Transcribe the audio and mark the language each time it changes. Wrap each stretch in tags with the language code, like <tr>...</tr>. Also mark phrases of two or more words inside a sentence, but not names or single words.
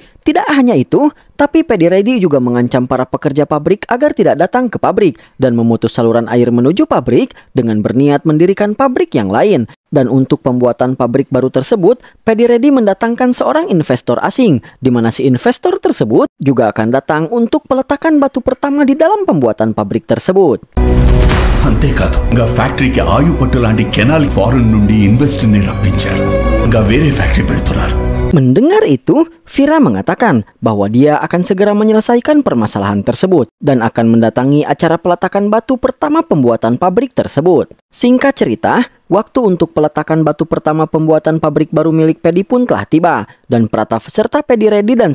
<id>Tidak hanya itu, tapi Fedi Reddy juga mengancam para pekerja pabrik agar tidak datang ke pabrik dan memutus saluran air menuju pabrik dengan berniat mendirikan pabrik yang lain. Dan untuk pembuatan pabrik baru tersebut, Fedi Reddy mendatangkan seorang investor asing, di mana si investor tersebut juga akan datang untuk peletakan batu pertama di dalam pembuatan pabrik tersebut.</id> <te>అంతేకాదు ఇంకా ఫ్యాక్టరీకి ఆయుపట్టు లాంటి</te> <en>canal foreign</en> <te>నుండి ఇన్వెస్టర్ని రప్పించారు. ఇంకా వేరే ఫ్యాక్టరీ పెడుతున్నారు.</te> <id>Mendengar itu, Vira mengatakan bahwa dia akan segera menyelesaikan permasalahan tersebut dan akan mendatangi acara peletakan batu pertama pembuatan pabrik tersebut. Singkat cerita, waktu untuk peletakan batu pertama pembuatan pabrik baru milik Pedi pun telah tiba, dan Pratap serta Pedi Reddy dan</id>